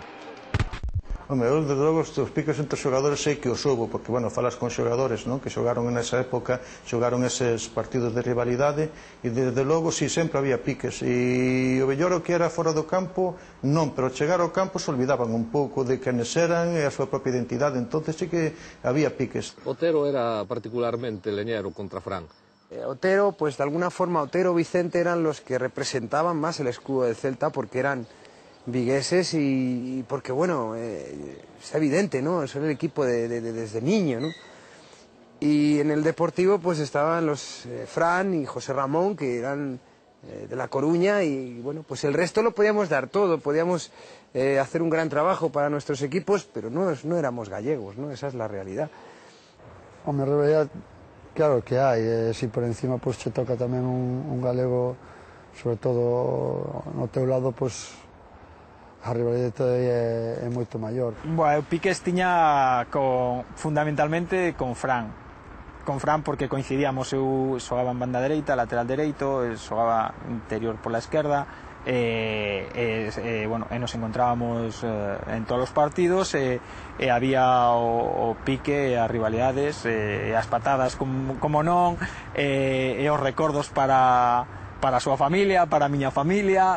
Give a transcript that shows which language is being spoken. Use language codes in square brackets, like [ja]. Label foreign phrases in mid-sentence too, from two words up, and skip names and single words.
[gl] Home, eu, desde logo, os piques entre xogadores sei que os houbo, porque, bueno, falas con xogadores, non?, que xogaron nesa época, xogaron eses partidos de rivalidade, e, desde logo, si, sempre había piques. E o mellor o que era fora do campo, non, pero ao chegar ao campo se olvidaban un pouco de quenes eran e a súa propia identidade, entonces sí que había piques. [es] Otero era particularmente leñero contra Fran. Otero, pues de alguna forma, Otero y Vicente eran los que representaban más el escudo del Celta porque eran vigueses y porque, bueno, es evidente, ¿no? Eso era el equipo desde niño, ¿no? Y en el Deportivo, pues estaban los Fran y José Ramón, que eran de La Coruña, y, bueno, pues el resto lo podíamos dar todo, podíamos hacer un gran trabajo para nuestros equipos, pero no éramos gallegos, ¿no? Esa es la realidad. Hombre, en realidad, [gl] claro que hai, si por encima pues che toca tamén un galego, sobre todo no teu lado, pues a rivalidade é moito maior. Bueno, piques tiña fundamentalmente con Fran porque coincidíamos, eu xogaba en banda dereita, lateral dereito, xogaba interior pola esquerda, bueno, [es] nos encontrábamos [gl] en todos os partidos e había o pique, as rivalidades, as patadas como non, e os recordos para a súa familia, para a miña familia.